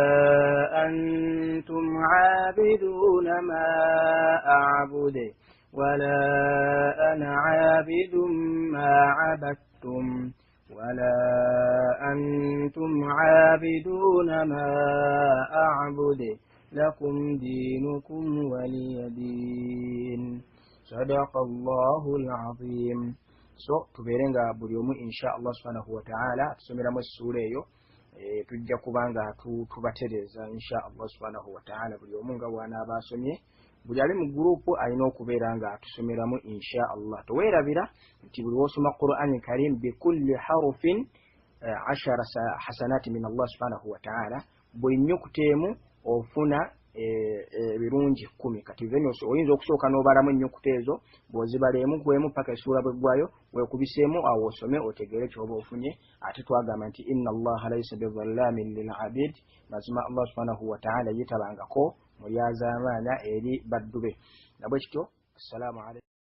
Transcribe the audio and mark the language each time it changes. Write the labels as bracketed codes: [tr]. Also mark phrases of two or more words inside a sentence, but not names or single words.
[ar] أنتم عابدون ما أعبد ولا أنا عابد ما عبدتم ولا أنتم عابدون ما أعبد لكم دينكم ولي دين. صدق الله العظيم. [lg] tuberenga buli omu [ar] إن شاء الله سبحانه وتعالى [lg] tusomeramu essula eyo tujja kubanga tubatereza [ar] إن شاء الله سبحانه وتعالى [lg] buli omu nga bw'anaaba asomye buli ali mu gurupu alina okubeera nga atusomeramu inshallah. Toweerabira nti buli wosoma Qur'an Karim [ar] بكل حرف 10 حسنات من الله سبحانه وتعالى, [lg] buli nnyukuta emu ofuna ebirungi 10. Kati oyinza okusooka n'obalamu ennyukuta ezo bw'ozibala emu ku emu paka essuula bweggwayo weekubiseemu awo osome otegeere ky'oba ofunye. Ate twagamba nti [ar] إن الله ليس بظلام للعبيد, [lg] mazima [ar] الله سبحانه وتعالى [lg] yeetabangako mulyazaamaanya eri baddu be. Nabwe kityo [ar] السلام عليكم.